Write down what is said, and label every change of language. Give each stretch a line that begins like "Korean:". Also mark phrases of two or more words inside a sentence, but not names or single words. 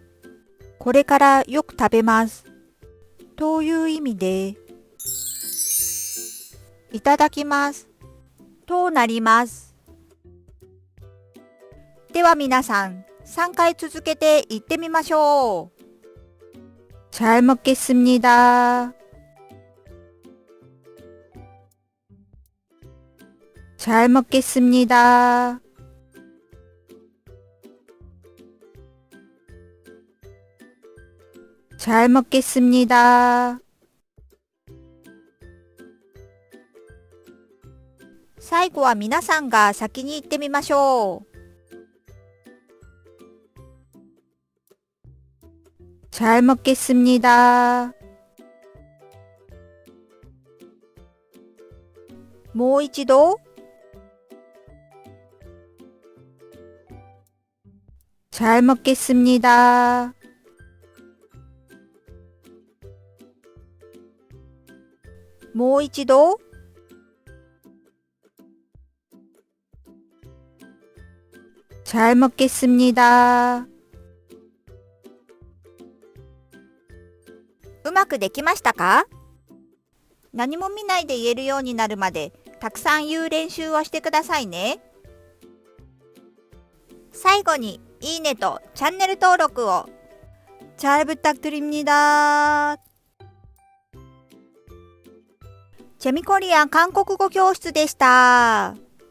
Japanese: これからよく食べます。という意味で、いただきます。となります。では皆さん、3回続けて言ってみましょう。
Korean: 잘 먹겠습니다. 잘 먹겠습니다. 잘 먹겠습니다.
Japanese: 最後は皆さんが先に言ってみましょう。
Korean: 잘 먹겠습니다. もう一度。잘 먹겠습니다. もう一度。잘 먹겠습니다.
Japanese: うまくできましたか？何も見ないで言えるようになるまでたくさん言う練習をしてくださいね。最後にいいねとチャンネル登録を。
Korean: 잘 부탁드립니다.
Japanese: 재미코리아韓国語教室でした。